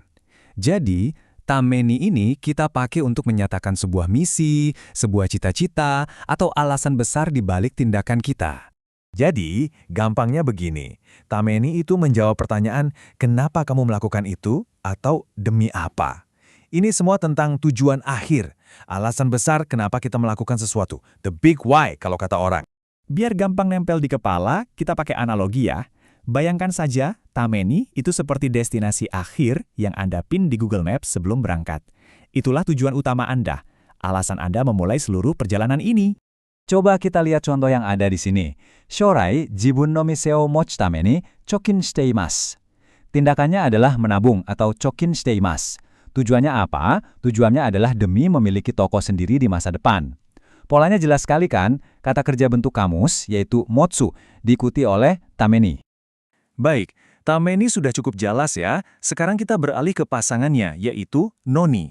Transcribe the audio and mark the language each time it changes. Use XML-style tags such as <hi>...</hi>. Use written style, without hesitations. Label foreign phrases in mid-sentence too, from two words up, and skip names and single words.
<id>Jadi, tameni ini kita pakai untuk menyatakan sebuah misi, sebuah cita-cita, atau alasan besar di balik tindakan kita. Jadi, gampangnya begini. Tameni itu menjawab pertanyaan, kenapa kamu melakukan itu, atau demi apa? Ini semua tentang tujuan akhir, alasan besar kenapa kita melakukan sesuatu.</id> <en>The big why,</en> <id>kalau kata orang. Biar gampang nempel di kepala, kita pakai analogi ya. Bayangkan saja, tameni itu seperti destinasi akhir yang Anda pin di Google Maps sebelum berangkat. Itulah tujuan utama Anda. Alasan Anda memulai seluruh perjalanan ini. Coba kita lihat contoh yang ada di sini.</id> <ja>将来自分の店を持つために貯金しています.</ja> <id>Tindakannya adalah menabung atau</id> <ja>貯金しています.</ja> <id>Tujuannya apa? Tujuannya adalah demi memiliki toko sendiri di masa depan. Polanya jelas sekali kan? Kata kerja bentuk kamus, yaitu motsu, diikuti oleh tameni. Baik, tameni sudah cukup jelas ya. Sekarang kita beralih ke pasangannya, yaitu noni.</id>